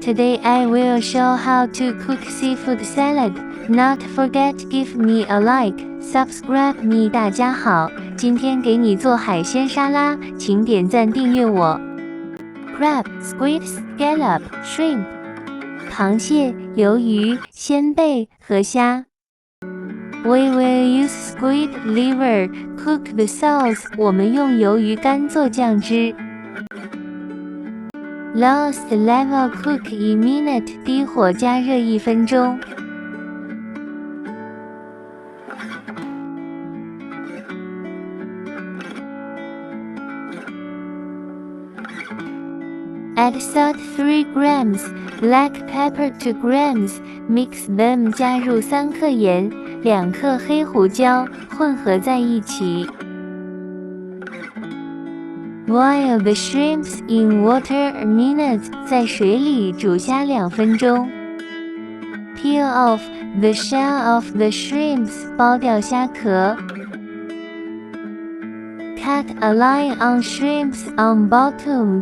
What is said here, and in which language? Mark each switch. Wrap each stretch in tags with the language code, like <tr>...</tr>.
<en>Today I will show how to cook seafood salad. Not forget give me a like, subscribe me.</en> <zh>大家好，今天给你做海鲜沙拉，请点赞订阅我。</zh> <en>Crab, squid, scallop, shrimp.</en> <zh>螃蟹、鱿鱼、鲜贝和虾。</zh> <en>We will use squid liver, cook the sauce.</en> <zh>我们用鱿鱼干做酱汁。</zh> <en>Lowest level cook a minute.</en> <zh>低火加热1分钟。</zh> <en>Add salt 3 grams, black pepper 2 grams, mix them.</en> <zh>加入3克盐，2克黑胡椒，混合在一起。</zh> <en>Boil the shrimps in water a minute.</en> <zh>在水里煮虾2分钟。</zh> <en>Peel off the shell of the shrimps.</en> <zh>剥掉虾壳。</zh> <en>Cut a line on shrimps on bottom.</en>